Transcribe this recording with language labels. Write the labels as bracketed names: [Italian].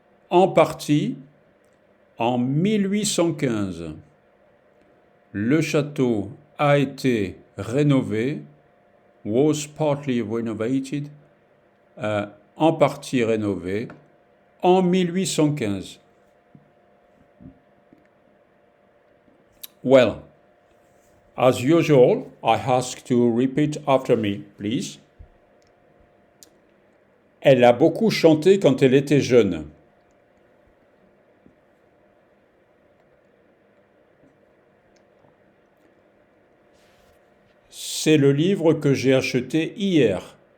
[French] En partie, en 1815, le château a été rénové, [English] was partly renovated, [French] en partie rénové, en 1815. [English] Well, as usual, I ask to repeat after me, please. [French] Elle a beaucoup chanté quand elle était jeune. C'est le livre que j'ai acheté hier.